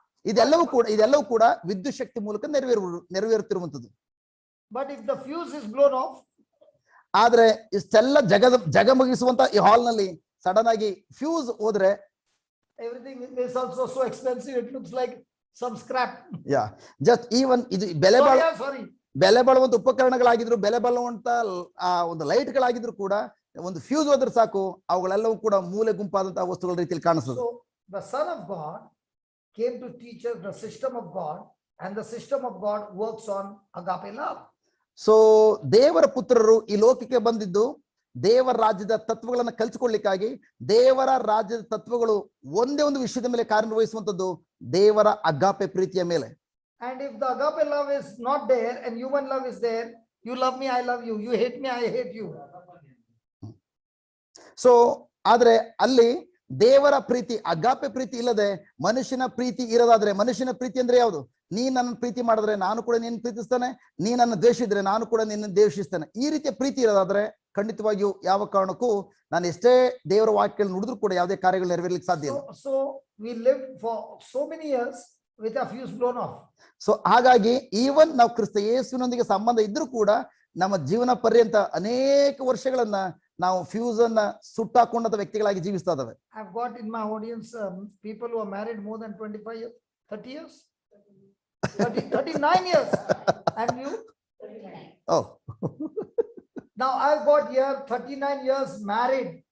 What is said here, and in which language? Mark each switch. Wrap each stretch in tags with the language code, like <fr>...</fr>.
<kn>ಇದೆಲ್ಲವೂ ಕೂಡ ವಿದ್ಯುತ್ ಶಕ್ತಿ ಮೂಲಕ ನೆರವೇರುತ್ತಿರುವಂತದ್ದು.</kn> <en>but if the fuse is blown off,</en> <kn>ಆದ್ರೆ ಇಷ್ಟೆಲ್ಲ ಜಗಮಗಿಸುವಂತ ಈ ಹಾಲ್ ನಲ್ಲಿ ಸಡನ್ ಆಗಿ ಫ್ಯೂಸ್ ಹೋದ್ರೆ</kn> <en>everything is also so expensive, it looks like some scrap. Yeah, just even</en> <kn>ಇದು ಬೆಲೆ ಬಾಳುವಂತ ಉಪಕರಣಗಳಾಗಿದ್ರು, ಬೆಲೆ ಬಾಳುವಂತ ಒಂದು ಲೈಟ್ ಗಳಾಗಿದ್ರು ಕೂಡ ಒಂದು ಫ್ಯೂಸ್ ಹೋದ್ರೆ ಸಾಕು, ಅವುಗಳೆಲ್ಲವೂ ಕೂಡ ಮೂಲೆ ಗುಂಪಾದಂತಹ ವಸ್ತುಗಳ ರೀತಿಯಲ್ಲಿ ಕಾಣಿಸ್ತದೆ.</kn> <en>So the Son of God came to teach us the system of God, and the system of God works on agape love.</en> <kn>So ದೇವರ ಪುತ್ರರು ಈ ಲೋಕಕ್ಕೆ ಬಂದಿದ್ದು ದೇವರ ರಾಜ್ಯದ ತತ್ವಗಳನ್ನು ಕಲಿಸಿಕೊಳ್ಳಿಕ್ಕಾಗಿ. ದೇವರ ರಾಜ್ಯದ ತತ್ವಗಳು ಒಂದೇ ಒಂದು ವಿಷಯದ ಮೇಲೆ ಕಾರ್ಯನಿರ್ವಹಿಸುವಂತದ್ದು ದೇವರ ಅಗಾಪೆ ಪ್ರೀತಿಯ ಮೇಲೆ.</kn> <en>And if the agape love is not there and human love is there, you love me, I love you, you hate me, I hate you.</en> <kn>So ಆದ್ರೆ ಅಲ್ಲಿ ದೇವರ ಪ್ರೀತಿ, ಅಗಾಪೆ ಪ್ರೀತಿ ಇಲ್ಲದೆ ಮನುಷ್ಯನ ಪ್ರೀತಿ ಇರೋದಾದ್ರೆ, ಮನುಷ್ಯನ ಪ್ರೀತಿ ಅಂದ್ರೆ ಯಾವುದು? ನೀ ನನ್ನ ಪ್ರೀತಿ ಮಾಡಿದ್ರೆ ನಾನು ಕೂಡ ನಿನ್ನ ಪ್ರೀತಿಸ್ತೇನೆ, ನೀ ನನ್ನ ದ್ವೇಷಿದ್ರೆ ನಾನು ಕೂಡ ನಿನ್ನ ದ್ವೇಷಿಸ್ತೇನೆ, ಈ ರೀತಿಯ ಪ್ರೀತಿ ಇರೋದಾದ್ರೆ ಖಂಡಿತವಾಗಿಯೂ ಯಾವ ಕಾರಣಕ್ಕೂ ನಾನು ಎಷ್ಟೇ ದೇವರ ವಾಕ್ಯಗಳನ್ನು ನುಡಿದ್ರು ಕೂಡ ಯಾವುದೇ ಕಾರ್ಯಗಳು ನೆರವೇರ್ಲಿಕ್ಕೆ ಸಾಧ್ಯ ಇಲ್ಲ.</kn> <en>So we lived for so many years with a fuse blown off.</en> <kn>So ಹಾಗಾಗಿ ಈವನ್ ನಾವು ಕ್ರಿಸ್ತ ಯೇಸುವಿನೊಂದಿಗೆ ಸಂಬಂಧ ಇದ್ರೂ ಕೂಡ ನಮ್ಮ ಜೀವನ ಪರ್ಯಂತ ಅನೇಕ ವರ್ಷಗಳನ್ನ ನಾವು ಫ್ಯೂಸ್ ಅನ್ನ ಸುಟ್ಟಾಕೊಂಡಂತ ವ್ಯಕ್ತಿಗಳಾಗಿ ಜೀವಿಸ್ತಾ ಇದ್ದಾವೆ.</kn> <en>I've got in my audience people who are married more than 25 years, 30 years, 39 years, and you? 39. Oh. Now I've got here 39 years married.</en>